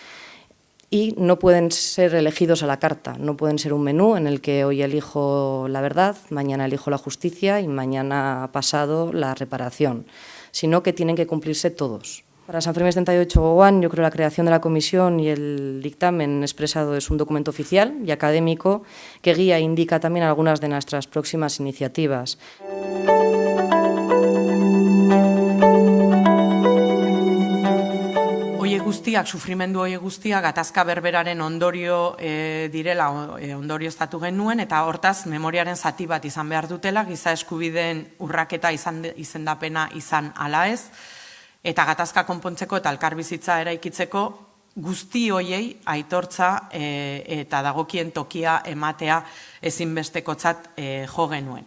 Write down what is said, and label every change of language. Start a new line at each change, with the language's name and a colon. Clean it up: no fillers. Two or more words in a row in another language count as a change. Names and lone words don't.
Spanish: Y no pueden ser elegidos a la carta, no pueden ser un menú en el que hoy elijo la verdad, mañana elijo la justicia y mañana pasado la reparación, sino que tienen que cumplirse todos. Para San Fermín 78 Gogoan, yo creo que la creación de la comisión y el dictamen expresado es un documento oficial y académico que guía e indica también algunas de nuestras próximas iniciativas.
Basque: Sufrimendu hori guztiak gatazka berberaren ondorio direla ondorioztatu genuen, eta hortaz memoriaren zati bat izan behar dutela, giza eskubideen urraketa izendapena izan ala ez, eta gatazka konpontzeko eta elkarbizitza eraikitzeko guzti hoiei aitortza eta dagokien tokia ematea ezinbestekotzat jo genuen.